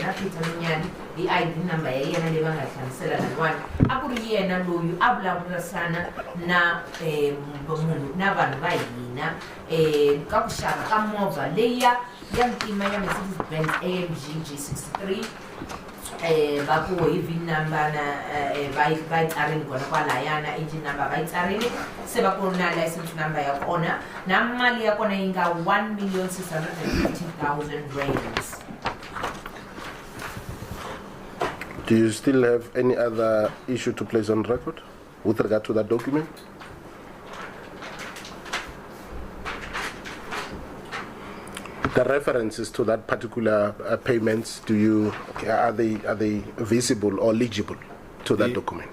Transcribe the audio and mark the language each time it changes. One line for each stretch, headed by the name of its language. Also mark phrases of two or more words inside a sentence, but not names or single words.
Tsonga: yena Peter Nonyane hi
English: ID number
Tsonga: ya yena leyi va nga hlamusela laniwani a ku ri yena loyi a vulavurisana na munhu na vanhu va hina ka ku xava ka movha leyi ya ntima ya Mercedes Benz AMG G63 va ku hi
English: VIN number
Tsonga: na va yi tsarile kona kwalayana
English: engine number
Tsonga: va yi tsarile se va ku na
English: license number
Tsonga: ya kona na mali ya kona yi nga 1,650,000 rands.
English: Do you still have any other issue to place on record with regard to that document? The references to that particular payments, are they visible or legible to that document?